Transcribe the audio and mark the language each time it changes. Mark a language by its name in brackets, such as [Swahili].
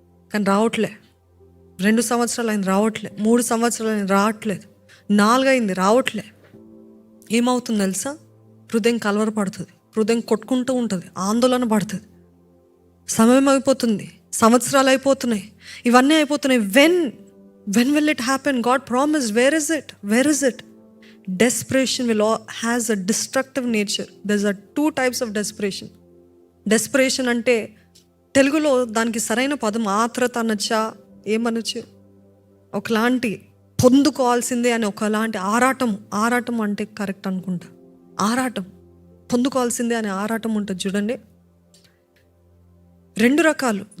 [Telugu] కానీ రావట్లే. 2 సంవత్సరాలు అయింది రావట్లే. 3 సంవత్సరాలు అయింది రావట్లేదు. 4 అయింది రావట్లే. ఏమవుతుంది తెలుసా? హృదయం కలవరపడుతుంది, హృదయం కొట్టుకుంటూ ఉంటుంది, ఆందోళన పడుతుంది. సమయం అయిపోతుంది, సంవత్సరాలు అయిపోతున్నాయి, ఇవన్నీ అయిపోతున్నాయి. [English] When will it happen? God promised. Where is it? Desperation has a destructive nature. There's a 2 types of desperation. [Telugu] Desperation అంటే తెలుగులో దానికి సరైన పదం ఆత్రత అనొచ్చా, ఏమనొచ్చు? ఒకలాంటి పొందుకోవాల్సిందే అని, ఒకలాంటి ఆరాటం అంటే కరెక్ట్ అనుకుంటా. ఆరాటం, పొందుకోవాల్సిందే అనే ఆరాటం ఉంటుంది చూడండి. 2 రకాలు.